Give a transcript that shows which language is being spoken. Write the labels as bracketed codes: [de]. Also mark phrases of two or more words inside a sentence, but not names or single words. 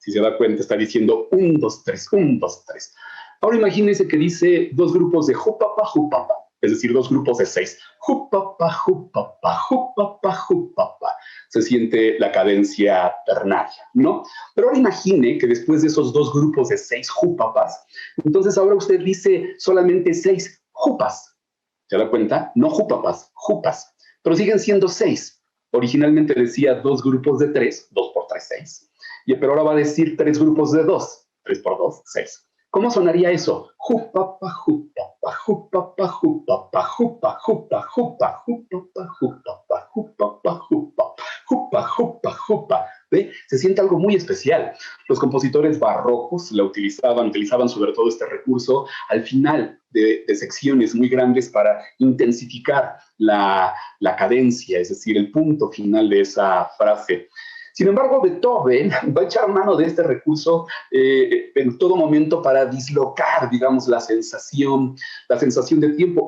[es] Si se da cuenta, está diciendo 1, 2, 3, 1, 2, 3. Ahora imagínense que dice dos grupos de jupapa, jupapa, es decir, dos grupos de 6. Jupapa, jupapa, jupapa, jupapa. Se siente la cadencia ternaria, ¿no? Pero ahora imagine que después de esos dos grupos de 6 jupapas, entonces ahora usted dice solamente 6 jupas. ¿Se da cuenta? No jupapas, jupas. Pero siguen siendo 6. Originalmente decía dos grupos de 3, 2 por 3, 6. Pero ahora va a decir 3 grupos de 2, 3 por 2, 6. ¿Cómo sonaría eso? Jupapa, jupapa, jupapa, jupapa, jupa, jupa, jupa, jupapa, jupapa, jupapa, jupa, jupa, jupa, jupa. ¿Ve? Se siente algo muy especial. Los compositores barrocos la utilizaban sobre todo este recurso al final de secciones muy grandes para intensificar la cadencia, es decir, el punto final de esa frase. Sin embargo, Beethoven va a echar mano de este recurso en todo momento para dislocar, digamos, la sensación de tiempo.